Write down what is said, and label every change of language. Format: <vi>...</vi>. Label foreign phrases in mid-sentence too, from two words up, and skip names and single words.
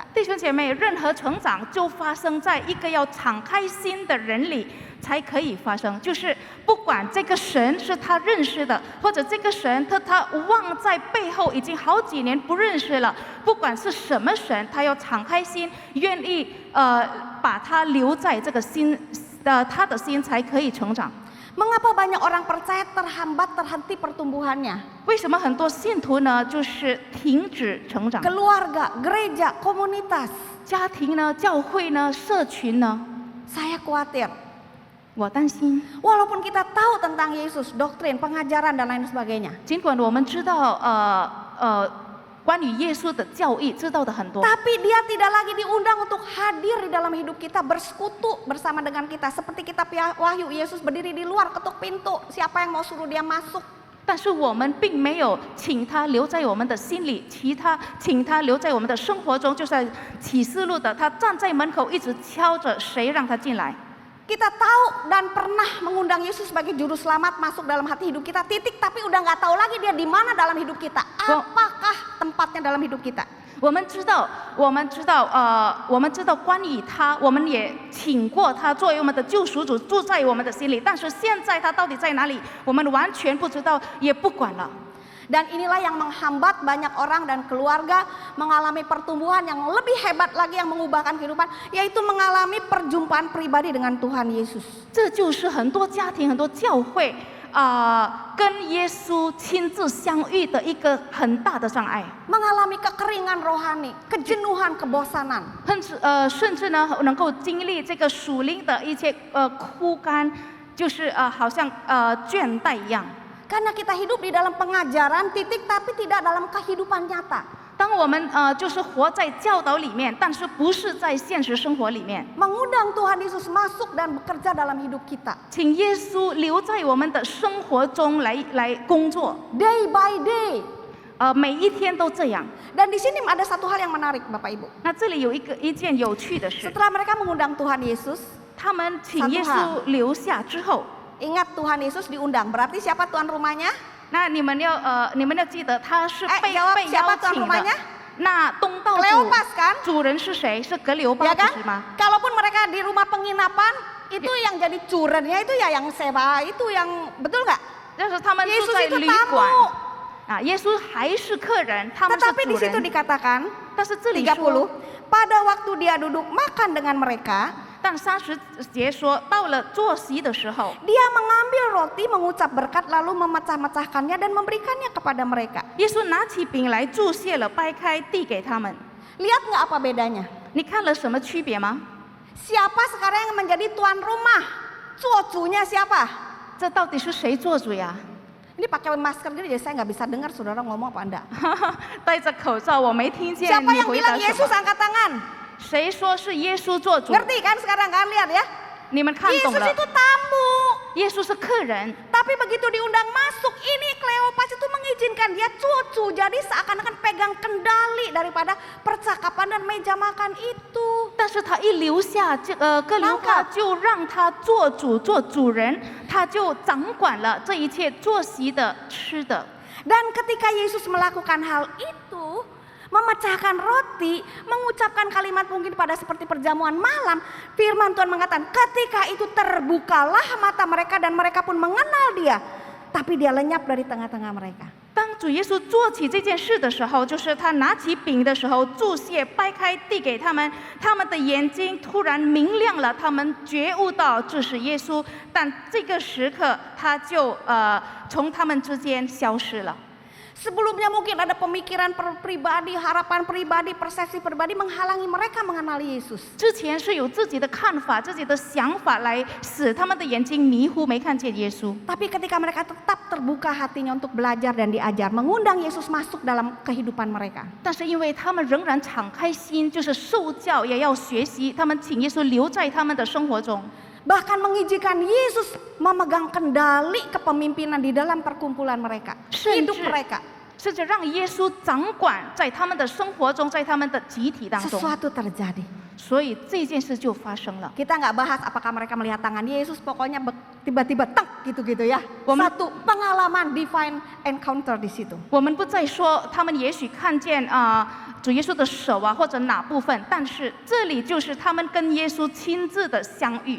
<zh>弟兄姐妹，任何成长就发生在一个要敞开心的人里才可以发生。就是不管这个神是他认识的，或者这个神他忘在背后已经好几年不认识了，不管是什么神，他要敞开心，愿意把他留在这个心他的心才可以成长。</zh> <id>Mengapa banyak orang percaya terhenti pertumbuhannya?</id> <zh>为什么很多信徒呢，就是停止成长？</zh> <id>Keluarga, gereja, komunitas.</id> <zh>家庭呢，教会呢，社群呢？</zh> <id>Saya khawatir.</id> <zh>我担心，</zh> <id>Walaupun kita tahu tentang Yesus, doktrin, pengajaran dan lain sebagainya.</id> <zh>尽管我们知道关于耶稣的教义知道的很多，</zh> <id>Tapi dia tidak lagi diundang untuk hadir di dalam hidup kita, bersekutu bersama dengan kita. Seperti kitab Wahyu, Yesus berdiri di luar ketuk pintu, siapa yang mau suruh dia masuk.</id> <zh>但是我们并没有请他留在我们的心里，请他留在我们的生活中，就在启示录的，他站在门口一直敲着，谁让他进来？</zh> <id>Kita tahu dan pernah mengundang Yesus sebagai juru selamat masuk dalam hati hidup kita, titik. Tapi udah nggak tahu lagi dia di mana dalam hidup kita. Apakah tempatnya dalam hidup kita?</id> <zh>我们知道关于他，我们也请过他作为我们的救赎主，住在我们的心里。但是现在他到底在哪里，我们完全不知道，也不管了。</zh> <id>Dan inilah yang menghambat banyak orang dan keluarga mengalami pertumbuhan yang lebih hebat lagi yang mengubahkan kehidupan, yaitu mengalami perjumpaan pribadi dengan Tuhan Yesus.</id> <zh>这就是很多家庭、很多教会跟耶稣亲自相遇的一个很大的障碍。</zh> <id>Mengalami kekeringan rohani, kejenuhan, kebosanan.</id> <zh>甚至呢能够经历这个属灵的一些枯干，就是好像倦怠一样。</zh> <id>Karena kita hidup di dalam pengajaran titik, tapi tidak dalam kehidupan nyata.</id> <zh>当我们就是活在教导里面，但是不是在现实生活里面。</zh> <id>Mengundang Tuhan Yesus masuk dan bekerja dalam hidup kita.</id> <zh>请耶稣留在我们的生活中来工作，</zh> <en>Day by day.</en> <zh>每一天都这样。</zh> <id>Dan di sini ada satu hal yang menarik, Bapak Ibu.</id> <zh>那这里有一件有趣的事，</zh> <id>Setelah mereka mengundang Tuhan Yesus, 他们请耶稣留下之后， ingat Tuhan Yesus diundang. Berarti siapa tuan rumahnya?</id> <zh>那你们要记得他是被</zh> <id>jawab</id> <zh>被</zh> <id>siapa</id> <zh>邀</zh> <id>tuan</id> <zh>请的</zh> <id>rumahnya?。</id> <zh>那东道</zh> <id>Kleopas kan?</id> <zh>主人是谁？是格留</zh> <id>Ya</id> <zh>巴不</zh> <id>kan?</id> <zh>是吗？</zh> <id>Kalaupun mereka di rumah penginapan, itu yang jadi curennya itu ya yang sewa, itu yang betul nggak?</id> <zh>但是他们住</zh> <id>Yesus</id> <zh>在</zh> <id>itu</id> <zh>旅馆</zh> <id>tamu.</id> <zh>耶稣还是客人，他们是</zh> <id>Tetapi di</id> <zh>主</zh> <id>situ</id> <zh>人。</zh> <id>dikatakan</id> <zh>但是这里</zh> <id>30,</id> <zh>说，</zh> <id>pada waktu dia duduk makan dengan mereka,</id> <zh>但30节说，到了坐席的时候，</zh> <id>dia mengambil roti, mengucap berkat, lalu memecah-mecahkannya dan memberikannya kepada mereka.</id> <zh>耶稣拿起饼来祝谢了，掰开递给他们。</zh> <id>Lihat nggak apa bedanya?</id> <zh>你看了什么区别吗？</zh> <id>Siapa sekarang yang menjadi tuan rumah? Cucunya siapa?</id> <zh>这到底是谁做主呀？</zh> <id>Ini pakai masker gini jadi saya nggak bisa dengar saudara ngomong apa anda.</id> <zh>戴着口罩，我没听见</zh> <id>Siapa</id> <zh>你</zh> <id>yang</id> <zh>回答</zh> <id>bilang</id> <zh>什</zh> <id>Yesus</id> <zh>么。</zh> <id>angkat tangan?</id> <zh>谁说是耶稣做主？</zh> <id>Ngerti kan sekarang kan lihat ya?</id> <zh>你们看懂</zh> <id>Yesus</id> <zh>了，</zh> <id>itu tamu.</id> <zh>耶稣是客人。</zh> <id>Tapi begitu diundang masuk, ini Kleopas itu mengizinkan dia cucu. Jadi seakan-akan pegang kendali daripada percakapan dan meja makan itu.</id> <zh>但是他一留下哥留巴就让他做主做主人，他就掌管了这一切坐席的吃的。</zh> <id>Dan ketika Yesus melakukan hal itu, memecahkan roti, mengucapkan kalimat mungkin pada seperti perjamuan malam, firman Tuhan mengatakan ketika itu terbukalah mata mereka dan mereka pun mengenal dia, tapi dia lenyap dari tengah-tengah mereka.</id> <zh>当主耶稣做起这件事的时候，就是他拿起饼的时候，祝谢掰开递给他们，他们的眼睛突然明亮了，他们觉悟到这是耶稣，但这个时刻他就从他们之间消失了。</zh> <id>Sebelumnya mungkin ada pemikiran pribadi, harapan pribadi, persepsi pribadi menghalangi mereka mengenali Yesus.</id> <zh>之前是有自己的看法、自己的想法来使他们的眼睛迷糊，没看见耶稣。</zh> <id>Tapi ketika mereka tetap terbuka hatinya untuk belajar dan diajar, mengundang Yesus masuk dalam kehidupan mereka.</id> <zh>但是因为他们仍然敞开心，就是受教也要学习，他们请耶稣留在他们的生活中。</zh> <id>Bahkan mengizinkan Yesus memegang kendali kepemimpinan di dalam perkumpulan mereka, hidup mereka.</id> <zh>甚至让耶稣掌管在他们的生活中，在他们的集体当中。</zh> <id>Sesuatu terjadi.</id> <zh>所以这件事就发生了。</zh> <id>Kita nggak bahas apakah mereka melihat tangan Yesus, pokoknya tiba-tiba tek gitu-gitu ya. Satu pengalaman</id> <en>divine encounter</en> <id>di situ.</id> <zh>我们不再说他们也许看见主耶稣的手啊，或者哪部分，但是这里就是他们跟耶稣亲自的相遇。</zh>